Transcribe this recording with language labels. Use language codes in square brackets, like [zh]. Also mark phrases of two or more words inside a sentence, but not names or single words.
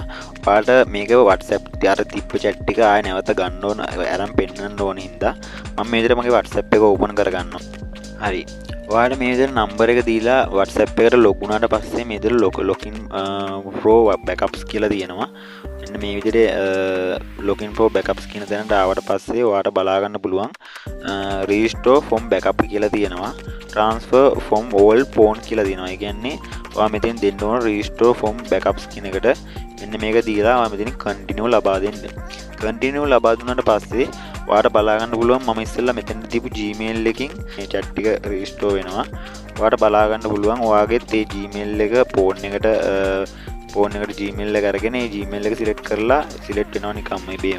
[si] ඔයාලට මේක WhatsApp අර තිබ්බ chat ටික ආය නැවත ගන්න ඕන අරන් පෙන්නන්න ඕන හින්දා මම මේ විදිහට මගේ WhatsApp එක open කරගන්නවා. හරි. ඔයාලට මේ විදිහට number එක දීලා WhatsApp එකට log වුණාට පස්සේ මේ විදිහට [en] login pro backups [si] කියලා තියෙනවා. මෙන්න මේ විදිහට [en] login pro backups [si] කියන තැනට ආවට පස්සේ ඔයාලට බලා ගන්න පුළුවන් [en] restore from backup [si] කියලා තියෙනවා. [en] transfer from all phone [si] කියලා තියෙනවා. ඒ කියන්නේ ඔයා මෙතෙන් දෙන්න ඕන [en] restore from backups [si] කියන එකට මෙන්න මේක දීලා ඔයා මෙතන continue ලබා දෙන්න. continue ලබා දුන්නාට පස්සේ ඔයාලට බලා ගන්න පුළුවන් මම ඉස්සෙල්ලා මෙතන දීපු Gmail එකකින් මේ chat ටික restore වෙනවා. ඔයාලට බලා ගන්න පුළුවන් ඔයාගේත් ඒ Gmail එක phone එකට Gmail එක අරගෙන ඒ Gmail එක select කරලා select වෙනවා නිකම්ම ඉබේම.